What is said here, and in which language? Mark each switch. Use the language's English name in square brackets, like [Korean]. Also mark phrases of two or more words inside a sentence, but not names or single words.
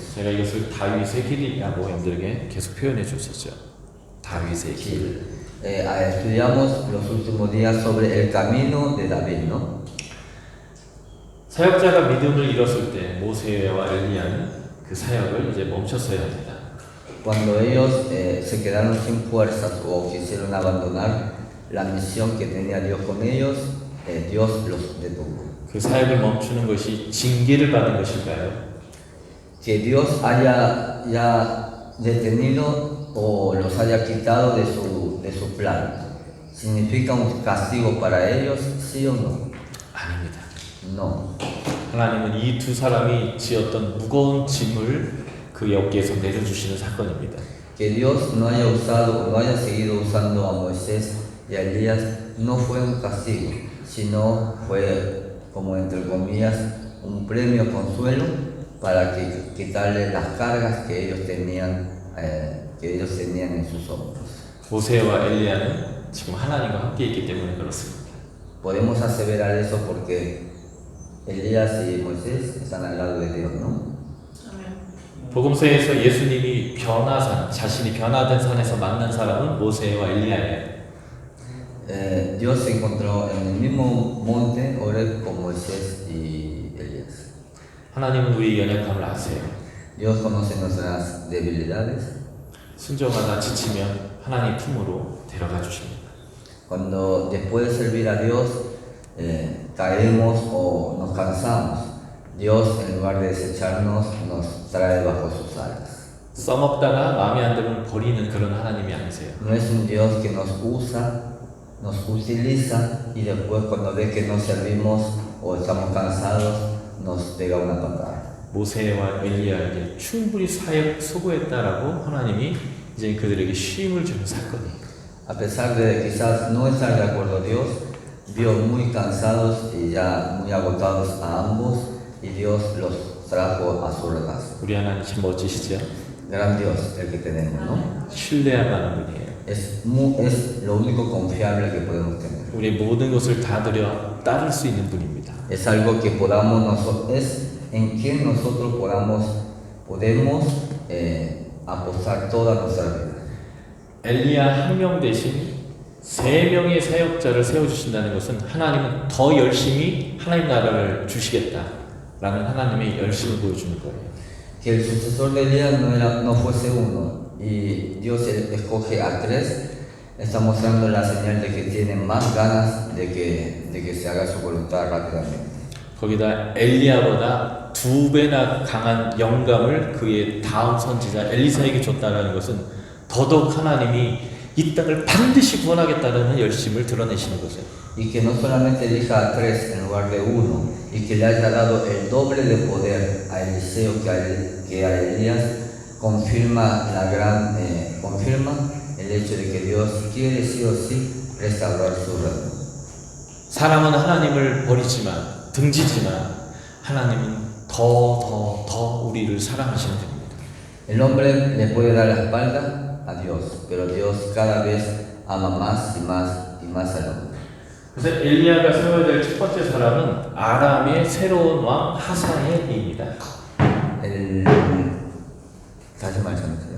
[Korean] 제가 이것을 다윗의 길이라고 여러분들에게 계속 표현해 줬었죠. 다윗의 길. [Spanish] Estudiamos los últimos días sobre el camino de David, ¿no? [Korean] 사역자가 믿음을 잃었을 때 모세와 엘리야는 그 사역을 이제 멈췄어야 합니다. [Spanish] Cuando ellos se quedaron sin fuerzas o quisieron abandonar la misión que tenía Dios con ellos, Dios los detuvo. [Korean] 그 사역을 멈추는 것이 징계를 받은 것일까요? [Spanish] Que Dios haya ya detenido o los haya quitado de su plan, ¿significa un castigo para ellos, sí o no? [Korean] 아닙니다. [Spanish] No. [Korean] 하나님은 이 두 사람이 지었던 무거운 짐을 그 어깨에서 내려주시는 사건입니다. [Spanish] Que Dios no haya usado o no haya seguido usando a Moisés y a Elías no fue un castigo, sino fue, como entre comillas, un premio consuelo para que quitarle las cargas que ellos tenían en sus hombros. [Korean] 모세와 엘리야는 지금 하나님과 함께 있기 때문에 그렇습니다. [Spanish] Podemos aseverar eso porque Elías y Moisés están al lado de Dios, ¿no? [Korean] 복음서에서 예수님이 변화산, 자신이 변화된 산에서 만난 사람은 모세와 엘리야예요. [Spanish] Dios se encontró en el mismo monte Horeb con Moisés y Elías. [Korean] 하나님은 우리의 연약함을 아세요. [Spanish] Dios conoce nuestras debilidades. [Korean] 순종하다 지치면 하나님 품으로 데려가 주십니다. [Spanish] Cuando después de servir a Dios caemos o nos cansamos, Dios en lugar de desecharnos nos trae bajo sus alas. [Korean] 써먹다가 마음에 안 들면 버리는 그런 하나님이 아니세요. [Spanish] No es un Dios que nos usa, nos utiliza y después cuando ve que no servimos o estamos cansados nos pega una patada. [Korean] 모세와 엘리야에게 충분히 사역 수고했다라고 하나님이 이제 그들에게 쉼을 주는 사건이에요. [Spanish] A pesar de quizás no estar de acuerdo Dios, vio muy cansados y ya muy agotados a ambos y Dios los trajo a su regazo. [Korean] 우리 하나님 참 멋지시죠? [Spanish] Gran Dios el que tenemos, ¿no? [Korean] 신뢰할 만한 분이에요. [Spanish] Es lo único confiable que podemos tener. [Korean] 우리 모든 것을 다 드려 따를 수 있는 분입니다. [Spanish] Es algo que podamos nosotros, es en quien nosotros podemos apostar toda nuestra vida. [Korean] 엘리야 한 명 대신 세 명의 사역자를 세워주신다는 것은 하나님은 더 열심히 하나님 나라를 주시겠다라는 하나님의 열심을 보여주는 거예요. [Spanish] Que el sucesor de Elías no fuese uno y Dios escoge a 3, está mostrando la señal de que tiene más ganas de que se haga su voluntad rápidamente. [Korean] 거기다 엘리야보다 2배나 강한 영감을 그의 다음 선지자 엘리사에게 줬다는 것은 더더욱 하나님이 이 땅을 반드시 구원하겠다는 열심을 드러내시는 거죠. [Spanish] Y que no solamente elija a 3 en lugar de 1 y que le haya dado el doble de poder a Eliseo que a Elías confirma el hecho de que Dios quiere sí o sí restaurar su reino. [Korean] 사람은 하나님을 버리지만 등지지만 하나님은 더 우리를 사랑하시는 분입니다. [Spanish] El hombre le puede dar la espalda a Dios, pero Dios cada vez ama más y más y más salud. [Korean] 그래서 엘리야가 세워야 될 첫 번째 사람은 아람의 새로운 왕 하사엘입니다. 다시 말씀하세요.